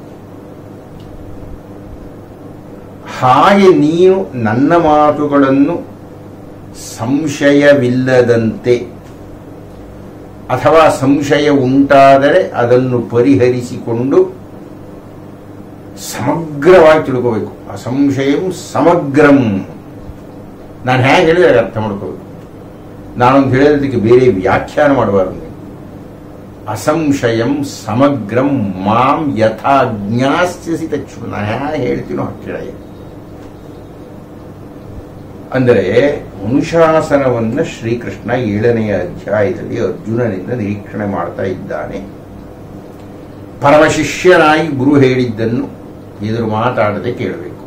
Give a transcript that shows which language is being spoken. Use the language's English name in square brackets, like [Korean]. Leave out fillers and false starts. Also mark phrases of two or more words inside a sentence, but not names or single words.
[Kannada] ಹಾಗೆ ನೀನು ನನ್ನ ಮಾತುಗಳನ್ನು ಸಂಶಯವಿಲ್ಲದಂತೆ ಅಥವಾ ಸಂಶಯ ಉಂಟಾದರೆ ಅದನ್ನು ಪರಿಹರಿಸಿಕೊಂಡು ಸಮಗ್ರವಾಗಿ ತಿಳ್ಕೋಬೇಕು. [Sanskrit] ಅಸಂಶಯಂ ಸಮಗ್ರಂ. [Kannada] ನಾನು ಹೇಗೆ ಹೇಳಿದ್ರೆ ಅರ್ಥ ಮಾಡ್ಕೋಬೇಕು. ನಾನೊಂದು ಹೇಳೋದಕ್ಕೆ ಬೇರೆ ವ್ಯಾಖ್ಯಾನ ಮಾಡಬಾರದು. [Sanskrit] ಅಸಂಶಯಂ ಸಮಗ್ರಂ ಮಾಂ ಯಥಾ ಜ್ಞಾಸ್ಯಸಿ ತಚ್ಛೃಣು. [Kannada] ನಾನು ಹೇಗೆ ಹೇಳ್ತೀನೋ ಹಾಗೆ. ಅಂದರೆ ಅನುಶಾಸನವನ್ನು ಶ್ರೀಕೃಷ್ಣ 7ನೇ ಅಧ್ಯಾಯದಲ್ಲಿ ಅರ್ಜುನನಿಂದ ನಿರೀಕ್ಷಣೆ ಮಾಡ್ತಾ ಇದ್ದಾನೆ. ಪರಮಶಿಷ್ಯನಾಗಿ ಗುರು ಹೇಳಿದ್ದನ್ನು ಎದುರು ಮಾತಾಡದೆ ಕೇಳಬೇಕು.